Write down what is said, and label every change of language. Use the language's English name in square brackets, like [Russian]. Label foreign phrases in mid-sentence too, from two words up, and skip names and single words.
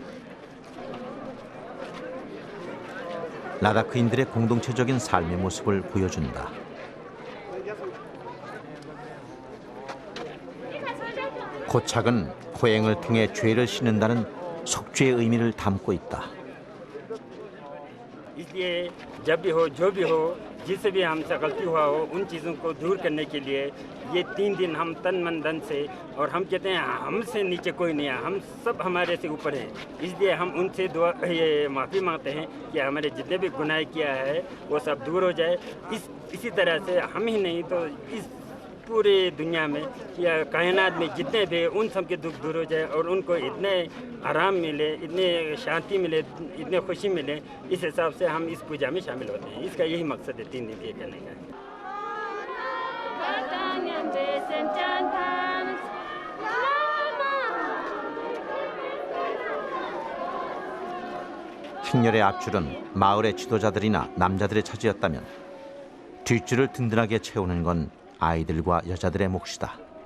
[Korean] 라다크인들의 공동체적인 삶의 모습을 보여준다. 고착은 호행을 통해 죄를 씻는다는 속죄의 의미를 담고 있다. [Hindi] इसलिए जब भी हो जो भी हो जिससे भी हमसे गलती हुआ हो उन चीज़ों को दूर करने के लिए ये 3 दिन हम तन मन धन से और हम कहते हैं हमसे नीचे कोई नहीं है, हम सब हमारे से ऊपर हैं, इसलिए हम उनसे दुआ ये माफ़ी मांगते हैं कि हमारे जितने भी गुनाह किया है वो सब दूर हो जाए। इसी तरह से हम ही नहीं तो इस पूरे दुनिया में या कायनात में जितने भी उन सब के दुख दूर हो जाए और उनको इतने आराम मिले, इतने शांति मिले, इतने खुशी मिले। इस हिसाब से हम इस पूजा में शामिल होते हैं। इसका यही मकसद है 3 दिन ये करने का। [Korean] 행렬의 앞줄은 마을의 지도자들이나 남자들의 차지였다면 뒷줄을 든든하게 채우는 건 아이들과 여자들의 몫이다.